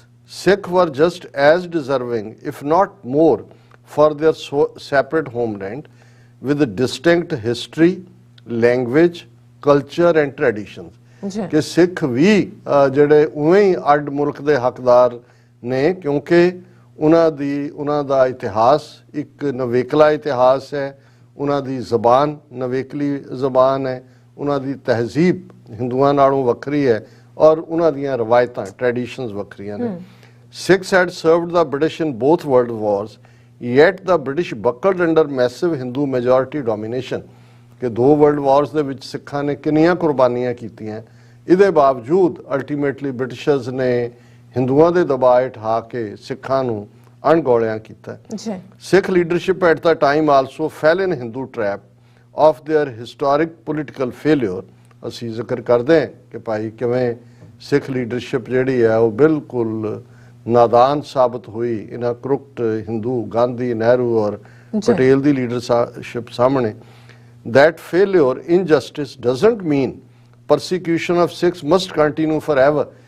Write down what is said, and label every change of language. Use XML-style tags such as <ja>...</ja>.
<en>Sikh were just as deserving, if not more, for their separate homeland with a distinct history, language, culture and traditions.</en> <pa>ਕਿ ਸਿੱਖ ਵੀ ਜਿਹੜੇ ਉਵੇਂ ਹੀ ਅੱਡ ਮੁਲਕ ਦੇ ਹੱਕਦਾਰ ਨੇ, ਕਿਉਂਕਿ ਉਹਨਾਂ ਦਾ ਇਤਿਹਾਸ ਇੱਕ ਨਵੇਕਲਾ ਇਤਿਹਾਸ ਹੈ, ਉਹਨਾਂ ਦੀ ਜ਼ਬਾਨ ਨਵੇਕਲੀ ਜ਼ਬਾਨ ਹੈ, ਉਹਨਾਂ ਦੀ ਤਹਿਜ਼ੀਬ ਹਿੰਦੂਆਂ ਨਾਲੋਂ ਵੱਖਰੀ ਹੈ ਔਰ ਉਹਨਾਂ ਦੀਆਂ ਰਵਾਇਤਾਂ ਟ੍ਰੈਡੀਸ਼ਨਸ ਵੱਖਰੀਆਂ ਨੇ।</pa> <en>Sikhs had served the British in both world wars, yet the British buckled under massive Hindu majority domination.</en> <pa>ਕਿ 2 ਵਰਲਡ ਵਾਰਸ ਦੇ ਵਿੱਚ ਸਿੱਖਾਂ ਨੇ ਕਿੰਨੀਆਂ ਕੁਰਬਾਨੀਆਂ ਕੀਤੀਆਂ, ਇਹਦੇ ਬਾਵਜੂਦ ਅਲਟੀਮੇਟਲੀ ਬ੍ਰਿਟਿਸ਼ਰਸ ਨੇ ਹਿੰਦੂਆਂ ਦੇ ਦਬਾਅ ਹਟਾ ਕੇ ਸਿੱਖਾਂ ਨੂੰ ਅਣਗੌਲਿਆਂ ਕੀਤਾ।</pa> <en>Sikh leadership at the time also fell in Hindu trap of their historic political failure.</en> <pa>ਅਸੀਂ ਜ਼ਿਕਰ ਕਰਦੇ ਹਾਂ ਕਿ ਭਾਈ ਕਿਵੇਂ ਸਿੱਖ ਲੀਡਰਸ਼ਿਪ ਜਿਹੜੀ ਹੈ ਉਹ ਬਿਲਕੁਲ ਨਾਦਾਨ ਸਾਬਤ ਹੋਈ ਇਹਨਾਂ ਕਰੁਪਟ ਹਿੰਦੂ ਗਾਂਧੀ, ਨਹਿਰੂ ਔਰ ਪਟੇਲ ਦੀ ਲੀਡਰਸ਼ਿਪ ਸਾਹਮਣੇ।</pa> <en>That failure, injustice doesn't mean persecution of Sikhs must continue forever.</en>